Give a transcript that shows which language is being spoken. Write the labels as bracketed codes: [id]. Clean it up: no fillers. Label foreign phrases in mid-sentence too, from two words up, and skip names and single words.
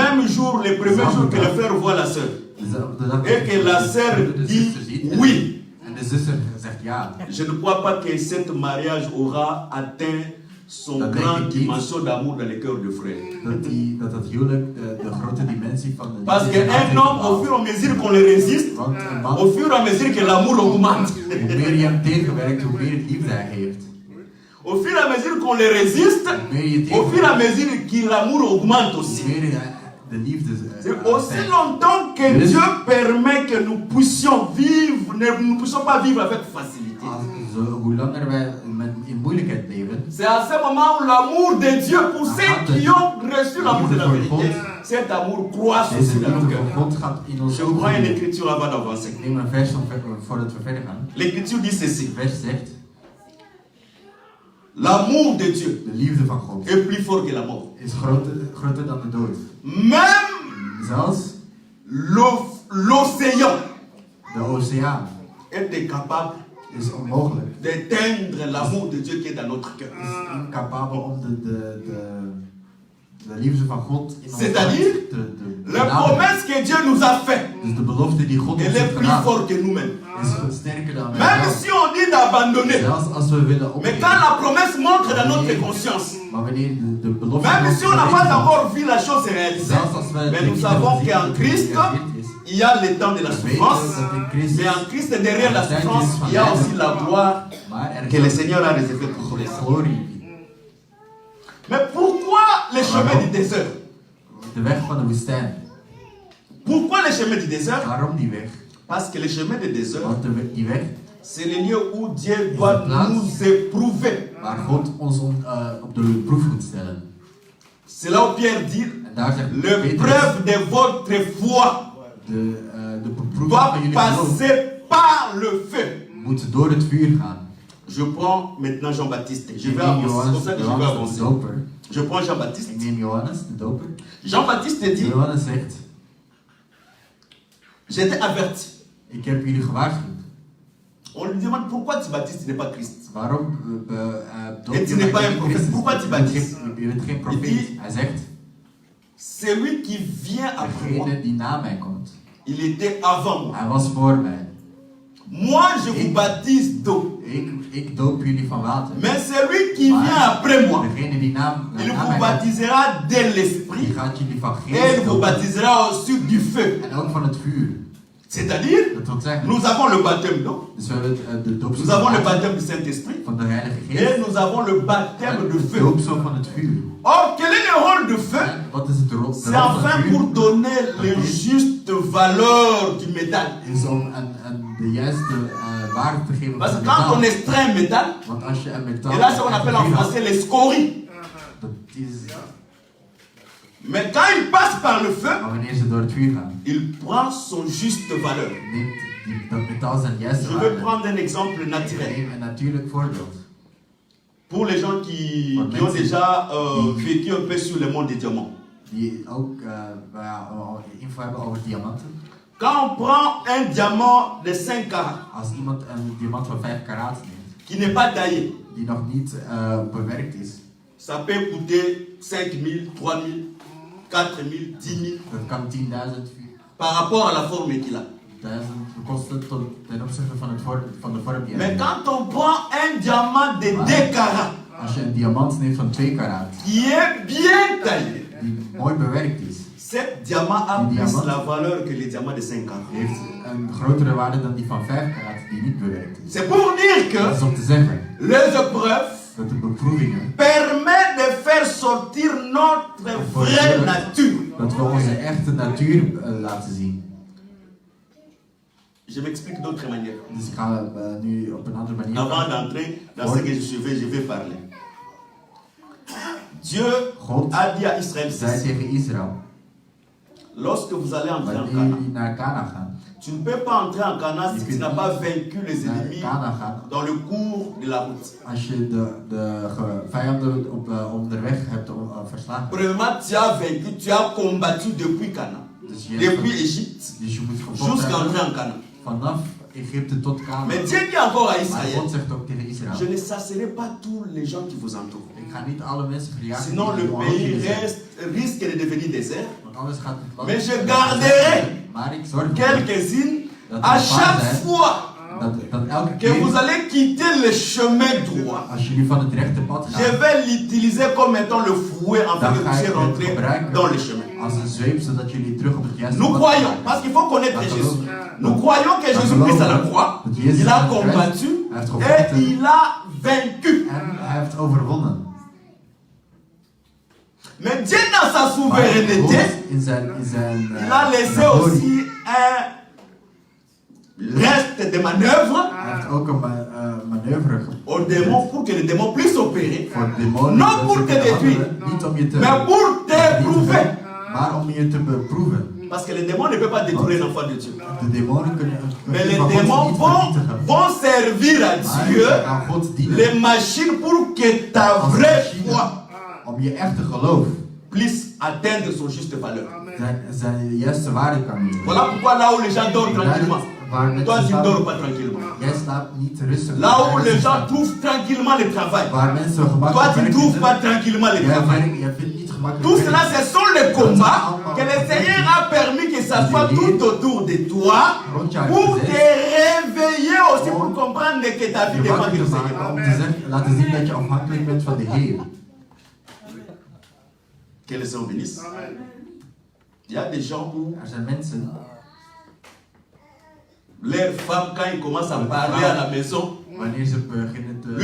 [fr] même jour, le premier jour que le frère voit la sœur, et que la sœur dit oui, [nl] en de zuster zegt ja, [fr] je ne crois pas que cet mariage aura atteint son [nl] Dat denk [fr] grande [nl] ik niet. [fr] dimension d'amour dans le cœur de frère. [nl] dat huwelijk de grote dimensie van de [fr] Parce [nl] liefde [fr] qu'un homme, au fur et à mesure qu'on le résiste, [nl] Want een man, [fr] au fur et à mesure que l'amour augmente, [nl] hoe meer je hem tegenwerkt, hoe meer liefde hij heeft. [fr] au fur et à mesure qu'on le résiste, [nl] Hoe meer je [fr] au fur et à [nl] tegenwerkt, [fr] mesure que l'amour augmente aussi. [nl] hoe meer de liefde [fr] C'est aussi [nl] stijgt. [fr] longtemps que Dieu permet que nous puissions vivre, nous ne puissions pas vivre avec facilité. [nl] Hoe langer wij in moeilijkheid leven, [fr] C'est à ce moment où l'amour de Dieu, pour ceux qui ont reçu l'amour de la vérité, cet amour croît [nl] deze [fr] aussi dans nos [nl] liefde van [fr] cœurs. [nl] God gaat in ons [fr] Je prends une [nl] ogen. [fr] écriture avant d'avancer. [nl] Ik neem een vers voordat we verder gaan. [fr] L'écriture dit ceci. [nl] Het vers zegt, [fr] L'amour de Dieu [nl] de liefde van God [fr] est plus fort que la mort. [nl] is groter dan de dood. [fr] Même [nl] Zelfs [fr] l'océan [nl] de oceaan [fr] est incapable [nl] is onmogelijk. [fr] d'éteindre l'amour de Dieu qui est dans notre cœur. [nl] Is incapabel om de liefde van God in ons [fr] C'est-à-dire, [nl] hart te [fr] La promesse que Dieu nous a faite, [nl] Dus de belofte die God ons [fr] elle est [nl] heeft [fr] plus [nl] gedaan, [fr] forte que nous-mêmes. [nl] is sterker dan wij [fr] Même [nl] zelf. [fr] si on dit d'abandonner, [nl] Zelfs als we willen [fr] mais [nl] opgeven. [fr] quand la promesse montre dans notre conscience, [nl] Maar wanneer de belofte [fr] même [nl] ons [fr] si on n'a [nl] verwezen [fr] pas [nl] wordt, [fr] encore vu la chose se réaliser, [nl] zelfs als we [fr] mais [nl] het [fr] nous [nl] niet [fr] savons [nl] hebben [fr] qu'en [nl] gezien, [fr] Christ, [nl] dat het gerealiseerd is, [fr] il y a le temps de la [nl] we [fr] souffrance, [nl] weten dat in Christus, [fr] mais en Christ, derrière la souffrance, il y a aussi la gloire [nl] maar er [fr] que [nl] is [fr] le [nl] ook [fr] Seigneur a réservée pour les saints. [nl] glorie. [fr] Mais pourquoi les chemins du désert? [nl] De weg van de woestijn. [fr] Pourquoi les chemins du désert? [nl] Waarom die weg? [fr] Parce que les chemins du désert, [nl] Want die weg [fr] c'est le lieu où Dieu doit nous éprouver. [nl] waar God ons op de proef moet stellen. [fr] C'est là où Pierre dit, [nl] En daar zegt [fr] l'épreuve de votre foi [nl] de beproeving [fr] doit [nl] van jullie geloof [fr] passer par le feu. [nl] moet door het vuur gaan. [fr] Je prends maintenant Jean-Baptiste. Je [nl] Ik [fr] vais [nl] neem [fr] avancer. C'est pour ça que je vais [nl] Johannes de [fr] avancer. [nl] doper. [fr] Je prends Jean-Baptiste. [nl] Ik neem Johannes de doper. [fr] Jean-Baptiste dit, [nl] Johannes zegt, [fr] j'étais averti. [nl] ik heb jullie gewaarschuwd. [fr] On lui demande pourquoi tu baptises, tu n'es pas Christ. [nl] Waarom doop [fr] Et [nl] je [fr] tu n'es [nl] mij [fr] pas [nl] niet [fr] un [nl] in [fr] prophète. [nl] Christus? [fr] Pourquoi tu [nl] Je bent [fr] baptises? [nl] Je bent geen [fr] Il [nl] profeet. [fr] dit, [nl] Hij zegt, [fr] celui qui vient après moi, [nl] degene die na mij komt, [fr] il était avant moi. [nl] hij was voor mij. [fr] Moi, je vous baptise d'eau. [nl] Ik doop jullie van water. [fr] Mais celui qui vient après moi, [nl] Degene die na [fr] il [nl] mij [fr] vous [nl] komt, [fr] baptisera de [nl] die [fr] l'esprit [nl] gaat jullie van [fr] et il [nl] geest [fr] vous [nl] dopen. [fr] baptisera aussi du feu. [nl] En ook van het vuur. [fr] C'est-à-dire, [nl] Dat wil zeggen, [fr] nous avons le baptême d'eau, [nl] dus we hebben de doopsel [fr] nous avons [nl] van [fr] le [nl] water, [fr] baptême du Saint-Esprit [nl] van de Heilige [fr] et [nl] Geest. [fr] nous avons le baptême [nl] En de [fr] de feu. [nl] doopsel van het vuur. [fr] Or, quel est le rôle du feu? [nl] En wat is het rol [fr] C'est [nl] van [fr] enfin [nl] het [fr] pour [nl] vuur? [fr] donner les justes valeurs du métal. [nl] Is om de juiste waarde te geven [fr] Parce [nl] van [fr] que [nl] het [fr] quand on [nl] metaal. [fr] extrait un métal, [nl] Want als je een metaal... [fr] et là c'est ce qu'on appelle en [nl] vuur had, [fr] français les scories. [nl] dat is... [fr] Mais quand il passe par le feu, [nl] Maar wanneer ze door het vuur gaan, [fr] il prend son juste valeur. [nl] neemt dat metaal zijn juiste [fr] Je vais [nl] waarde. [fr] prendre un exemple [nl] Ik [fr] naturel. [nl] neem een natuurlijk voorbeeld. [fr] Pour les gens qui ont déjà vécu un peu sur le monde des diamants. [nl] Die ook info hebben over diamanten. [fr] Quand on prend un diamant de 5 carats, [nl] Als iemand een diamant van 5 karaat neemt, [fr] qui n'est pas taillé, [nl] die nog niet bewerkt is, [fr] ça peut coûter 5 000, 3 000, 4 000, 10 000, [nl] dat kan 10.000, [fr] par rapport à la forme qu'il a. [nl] 1000 kosten ten opzichte van de vorm die hij [fr] Mais [nl] heeft. [fr] quand on prend un diamant de 2 carats, [nl] Als je een diamant neemt van 2 karaat, [fr] qui est bien taillé, [nl] die mooi bewerkt is, [fr] cet diamant a [nl] Die [fr] plus [nl] diamant. [fr] la valeur que le diamant de 5 carats. [nl] heeft een grotere waarde dan die van 5 karaat die niet bewerkt is. [fr] C'est pour dire [nl] Dat is [fr] que [nl] om te zeggen [fr] les épreuves [nl] dat de beproevingen, [fr] permettent de faire sortir notre vraie nature. [nl] dat we onze echte natuur laten zien. [fr] Je m'explique d'autres manières. [nl] Dus ik ga nu op een andere manier. [fr] Avant d'entrer dans ce que je vais parler. Dieu [nl] God [fr] a dit à Israël [nl] zei [fr] ceci. [nl] tegen Israël, [fr] Lorsque vous allez entrer en [nl] Wanneer [fr] Canaan, [nl] jullie naar Kana gaan, [fr] tu ne peux pas entrer en Canaan si tu n'as pas vaincu les [nl] naar [fr] ennemis [nl] Kana gaan [fr] dans le cours de la route. [nl] als je de vijanden onderweg hebt verslagen. [fr] Premièrement, tu as vaincu, tu as combattu depuis Canaan, [nl] Dus je hebt [fr] depuis Égypte, [nl] dus je moet gevochten [fr] jusqu'à [nl] hebben [fr] entrer en Canaan. [nl] vanaf Egypte tot Kana. [fr] Mais Dieu dit encore à [nl] Maar [fr] Israël, [nl] God zegt ook tegen [fr] je [nl] Israël: [fr] ne chasserai pas tous les gens qui vous entourent. [nl] ik ga niet alle mensen verjagen. [fr] Sinon, le pays risque de devenir désert. [nl] Want anders gaat het land. [fr] Mais je garderai [nl] Maar ik zorg ervoor [fr] quelques-unes [nl] dat [fr] à [nl] er [fr] chaque [nl] zijn [fr] fois [nl] dat elke [fr] que vous [nl] keer [fr] allez quitter le chemin droit. [nl] als jullie van het rechte pad [fr] Je [nl] gaan, [fr] vais l'utiliser comme étant le fouet afin [nl] dan [fr] que vous [nl] ga [fr] puissiez [nl] ik het [fr] rentrer [nl] gebruiken [fr] dans le chemin. [nl] als een zweep zodat jullie terug op het juiste [fr] Nous [nl] pad [fr] croyons, [nl] gaan. [fr] parce qu'il faut connaître Jésus. Nous croyons que Jésus-Christ à la croix, il a combattu et il a vaincu. [nl] En hij heeft overwonnen. [fr] Mais Dieu dans sa [nl] Maar [fr] souveraineté, [nl] God in zijn [fr] il a laissé aussi un reste de manœuvre [nl] Hij heeft ook een manoeuvre [fr] aux démons pour que les démons puissent opérer, [nl] voor demonen. [fr] Non [nl] dat [fr] pour [nl] ze te kunnen [fr] détruire, [nl] handelen, niet om je te [fr] mais pour t'éprouver. [nl] maar om je te beproeven. [fr] Parce que les démons ne peuvent pas détruire l'enfant de Dieu. [nl] De demonen kunnen [fr] Mais les [nl] van God [fr] démons [nl] niet [fr] vont [nl] vernietigen. [fr] servir à [nl] Maar [fr] Dieu [nl] ze gaan God dienen [fr] les machines pour que ta [nl] als [fr] vraie [nl] machine [fr] foi [nl] om je echte geloof [fr] puisse atteindre son juste valeur. [nl] zijn juiste waarde kan nemen. [fr] Voilà pourquoi là où les gens dorment tranquillement, [nl] Waar [fr] toi [nl] mensen [fr] tu ne dors [nl] slapen, [fr] pas tranquillement. [nl] jij slaapt niet rustig. [fr] Là où les gens trouvent tranquillement le travail, [nl] Waar mensen [fr] toi [nl] gemakkelijk [fr] tu ne [nl] werk [fr] trouves pas [nl] vinden, [fr] tranquillement le [nl] jij [fr] travail. [nl] vindt niet gemakkelijk [fr] Tout [nl] werk. [fr] cela, ce sont les combats que le Seigneur a permis que ça soit tout autour de toi pour te réveiller aussi, pour comprendre que ta vie [nl] Je [fr] dépend [nl] wakker [fr] du [nl] te [fr] Seigneur. [nl] maken om te laten zien dat je afhankelijk bent van de Heer. [fr] Que le Seigneur bénisse. Il y a des gens où [nl] Er zijn mensen, [fr] leurs femmes, quand ils commencent à parler à la maison, [nl] wanneer ze beginnen te...